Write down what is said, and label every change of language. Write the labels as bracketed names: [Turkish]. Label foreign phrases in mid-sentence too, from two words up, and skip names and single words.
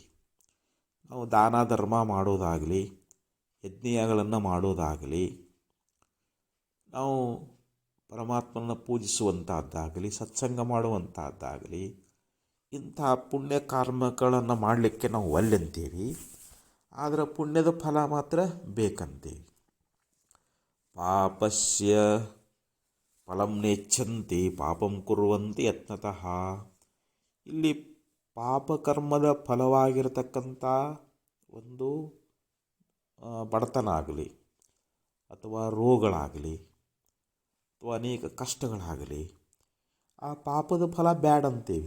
[Kannada] ನಾವು ದಾನ ಧರ್ಮ ಮಾಡೋದಾಗಲಿ, ಯಜ್ಞಗಳನ್ನು ಮಾಡೋದಾಗಲಿ, ನಾವು ಪರಮಾತ್ಮನ ಪೂಜಿಸುವಂಥದ್ದಾಗಲಿ, ಸತ್ಸಂಗ ಮಾಡುವಂಥದ್ದಾಗಲಿ, ಇಂಥ ಪುಣ್ಯ ಕರ್ಮಗಳನ್ನು ಮಾಡಲಿಕ್ಕೆ ನಾವು ಒಲ್ಲೆಂತೀವಿ. ಆದರೆ ಪುಣ್ಯದ ಫಲ ಮಾತ್ರ ಬೇಕಂತೀವಿ. [Sanskrit] ಪಾಪಸ್ಯ ಫಲಂ ನೇಚ್ಛಂತಿ ಪಾಪಂ ಕುರ್ವಂತಿ ಯತ್ನತಃ. [Kannada] ಇಲ್ಲಿ ಪಾಪಕರ್ಮದ ಫಲವಾಗಿರತಕ್ಕಂಥ ಒಂದು ಬಡತನ ಆಗಲಿ, ಅಥವಾ ರೋಗಗಳಾಗಲಿ, ಅಥವಾ ಅನೇಕ ಕಷ್ಟಗಳಾಗಲಿ, ಆ ಪಾಪದ ಫಲ ಬ್ಯಾಡ್ ಅಂತೀವಿ.